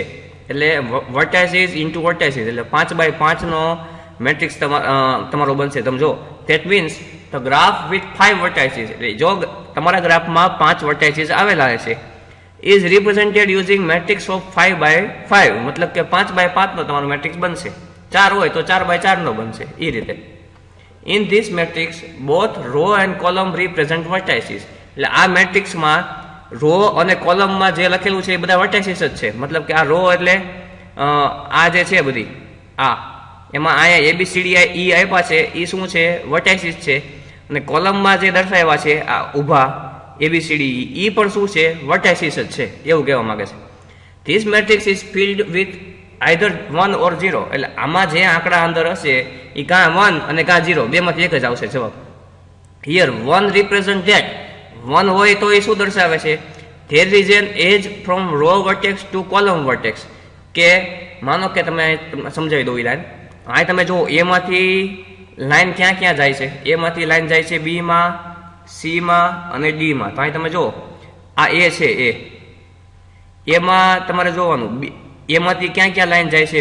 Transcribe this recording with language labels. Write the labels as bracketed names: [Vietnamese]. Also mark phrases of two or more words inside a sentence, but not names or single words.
[Gujarati] એટલે [English] vertices into vertices [Gujarati] એટલે [English] 5 by 5 [Gujarati] નો મેટ્રિક્સ તમારો બનશે. તમે જો [English] that means the graph with 5 vertices, [Gujarati] એટલે જો તમારા ગ્રાફમાં 5 વર્ટાઇસીસ આવેલા છે, [English] is represented using matrix of 5 by 5. [Gujarati] મતલબ કે [English] 5 by 5 [Gujarati] નો તમારો મેટ્રિક્સ બનશે. 4 હોય તો [English] 4 by 4 [Gujarati] નો બનશે. એ રીતે [English] In this matrix, both row and column represent vertices. [Gujarati] એટલે આ મેટ્રિક્સમાં રો અને કોલમમાં જે લખેલું છે એ બધા વર્ટાઇસીસ જ છે. મતલબ કે આ રો એટલે આ જે છે બધી એમાં અહીંયા ABCD E આપ્યા છે એ શું છે? વર્ટાઇસીસ છે. અને કોલમમાં જે દર્શાવ્યા છે આ ઊભા ABCD E પણ શું છે? વર્ટાઇસીસ જ છે. એવું કહેવા માંગે છે. [English] This matrix is filled with either 1 or 0. [Gujarati] એટલે આમાં જે આંકડા અંદર હશે એ કાં 1 અને કાં 0, બેમાંથી એક જ આવશે જવાબ. [English] Here 1 represent that. [Gujarati] 1 હોય તો એ શું દર્શાવે છે? [English] There is an edge from row vertex to column vertex. [Gujarati] કે માનો કે તમે સમજાવી દો એ લાઈન. અહીં તમે જો A માંથી લાઈન ક્યાં ક્યાં જાય છે? A માંથી લાઈન જાય છે B માં, C માં અને D માં. તો અહીં તમે જો આ A છે, A માં તમારે જોવાનું A માંથી ક્યાં ક્યાં લાઈન જાય છે?